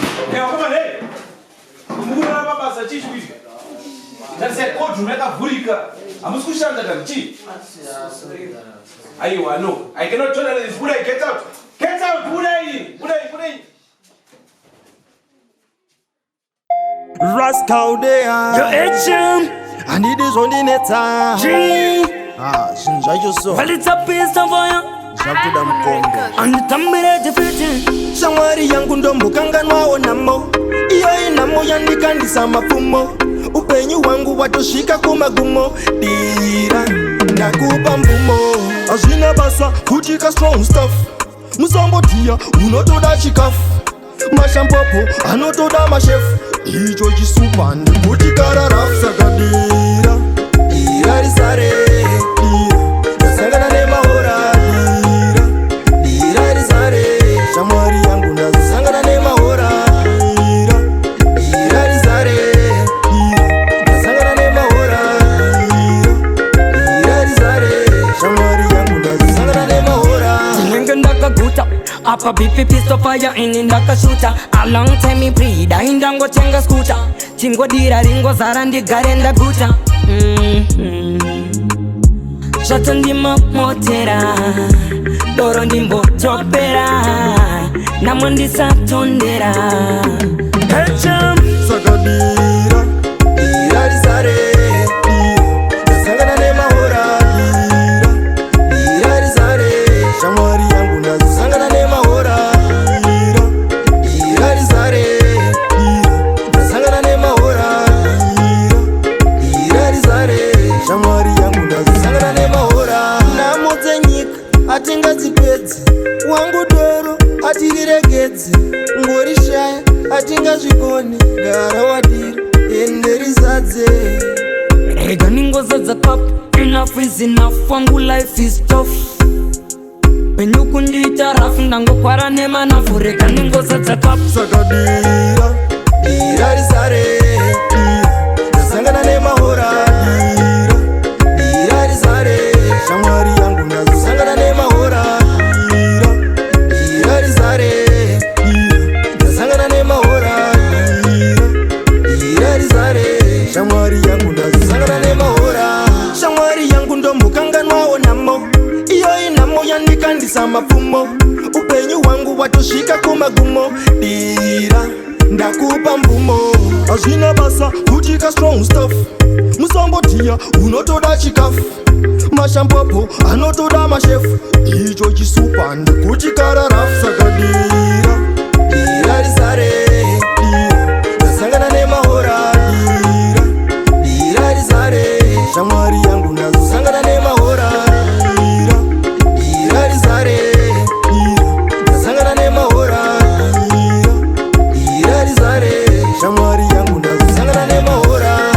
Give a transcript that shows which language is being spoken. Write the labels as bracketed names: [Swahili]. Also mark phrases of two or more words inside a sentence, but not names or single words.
[English] Hey, come on, hey. [Shona] Mukuru wa baba za chichi hivi. [English] That's a court room, [Shona] yakavhurika. Hamusi kushanda kana chi? Aiwa, [English] no. I cannot tolerate this. Buda, get out. Get out, Buda. Buda, Buda. Rascal they are. Yo, H M. And it is only net time. G. Ah, [Shona] zvinhu zvacho so. [English] Well, it's a peace of fire. [Shona] Zvakuda mukombe. [English] And the time we ready for it. [Shona] Shamwari yangu ndombokanganwawo namo. Iyo inamo yandikandisa mapfumo. Upenyu hwangu watosvika kumagumo. Dira, ndakupa mvumo. Hazvina basa, kutika [English] strong stuff. [Shona] Musambodiya, unotoda chikafu. Mashampopo, anotoda mashefu. Icho chisupa, ndikuti kararafu, saka dira. Dira risare, dira. Ndasangana nemahora, dira. Dira risare, shamwari yangu, ndasangana nemahora, dira. Dira risare, dira. Ndasangana nemahora, dira. Dira risare, shamwari yangu, ndasangana nemahora. Ndinenge ndakaguta, apa B P [English] pistol fire [Shona] ini ndakashuta. [English] A long time me breed, [Shona] aindangotenga scooter. Chingodira ringozara ndigare ndaguta. Mm-hmm. Zvato ndimomotera, doro ndimbotopera, namo ndisatondera. H M. Saka dira, dira risare, dira. Ndasangana nemahora, dira. Dira risare, shamwari yangu, ndasangana nemahora, dira. Dira risare, dira. Ndasangana nemahora, dira. Dira risare, shamwari yangu, ndasangana nemahora. Nhamo dzenyika, hatingadzipedzi. Wangu doro, hatiriregedzi. Ngori shaya, hatingazvikoni. Gara wadira, ende rizadze. Rega ningozadza [English] cup, enough is enough, wangu life is tough. [Shona] Penyu kundiita rafu, ndangokwara nemanafu, rega ningozadza cup. Saka dira, dira risare, dira. Ndasangana nemahora, dira. Dira risare, shamwari yangu, ndasangana nemahora, dira. Dira risare, dira. Ndasangana nemahora, dira. Dira risare, shamwari yangu, ndasangana nemahora. Shamwari yangu ndombokanganwawo namo. Iyo inamo yandikandisa mapfumo. Upenyu hwangu watosvika kumagumo. Dira, ndakupa mvumo. Hazvina basa, kutika [English] strong stuff. [Shona] Musambodiya, unotoda chikafu. Mashampopo, anotoda mashefu. Icho chisupa, ndikuti kararafu, saka dira. Dira risare, dira. Ndasangana nemahora, dira. Dira risare, shamwari yangu, ndazosangana nemahora, dira. Dira risare, dira. Ndasangana nemahora, dira. Dira risare, shamwari yangu, ndazosangana nemahora.